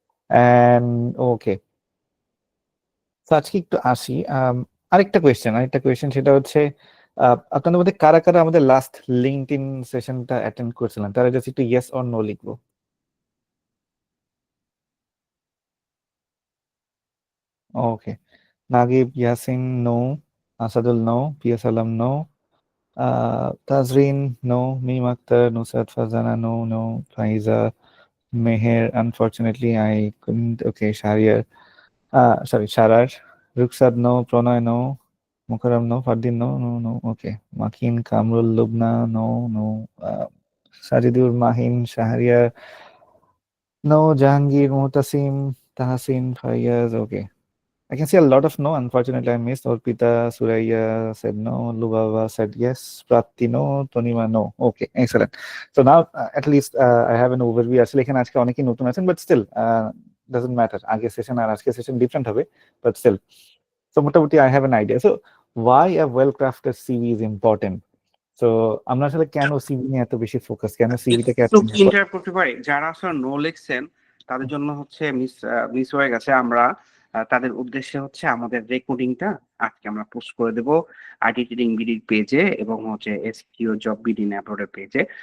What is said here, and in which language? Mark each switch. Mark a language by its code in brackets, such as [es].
[bn] And ওকে, তো আজকে একটু আসি আরেকটা কোয়েশ্চেন, সেটা হচ্ছে আপনাদের মধ্যে কারা কারা আমাদের লাস্ট লিঙ্কডইন সেশনটা অ্যাটেন্ড করছিলেন, তারা জাস্ট একটু ইয়েস অর নো লিখবো। ওকে, Naguib, Yasin, no, Asadul, no, Piyas Alam, no, [en] Tazreen, no. Meem Akhtar, Nusrat Fazana, no. Faiza, Meher, unfortunately I couldn't. Okay, Shahriar, sorry, Sharar. Ruksad, no. Pranay, no. Mukarram, no. Fardin, no. Okay. Makin, Kamrul, Lubna, no. Sajidur, Mahin, Shahriar, no. Jahangir, Muhtasim, Tahasin, Fayyaz, okay. I can see a lot of no. Unfortunately, I missed. Orpita, Suraya said no. Lubava said yes. Prati no. Tonima no. Okay, excellent. So now at least I have an overview. [bn] আসলে এখানে আজকে অনেকেই নতুন আছেন, but still doesn't matter. আগের session আর আজকের session different হবে, but still. [en] So মোটামুটি I have an idea. So why a well-crafted CV is important? [bn] So আমরা আসলে কেন CV নিয়ে এত বেশি ফোকাস, কেন CV-টাকে এত একটু ইন্টারাপ্ট করতে পারি? যারা আসলে নো লিখছেন তাদের জন্য হচ্ছে মিস হয়ে গেছে। আমরা তাদের উদ্দেশ্যে হচ্ছে আমাদের রেকর্ডিংটা আজকে আমরা পোস্ট করে দেব আইটি ট্রেডিং বিডির পেজে এবং হচ্ছে এসকিউ জব বিডি ন্যাপোর্টের পেজে।